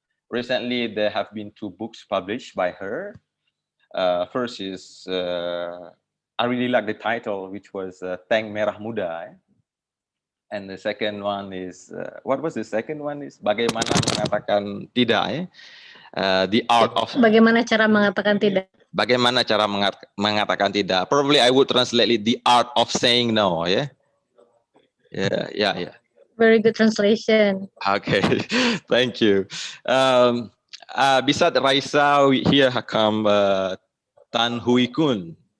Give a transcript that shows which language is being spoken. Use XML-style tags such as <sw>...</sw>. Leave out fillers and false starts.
<en>Recently, there have been 2 books published by her. First is, I really like the title, which was Tank Merah Muda. And the second one is, what was the second one? Is Bagaimana Mengatakan Tidak. The Art of...</en> <id>Bagaimana cara mengatakan tidak? Bagaimana cara mengatakan tidak.</id> <en>Probably I would translate it, The Art of Saying No. Yeah. Very good translation. Okay, thank you. Beside Raisa, here come Tan Hui Koon.</en>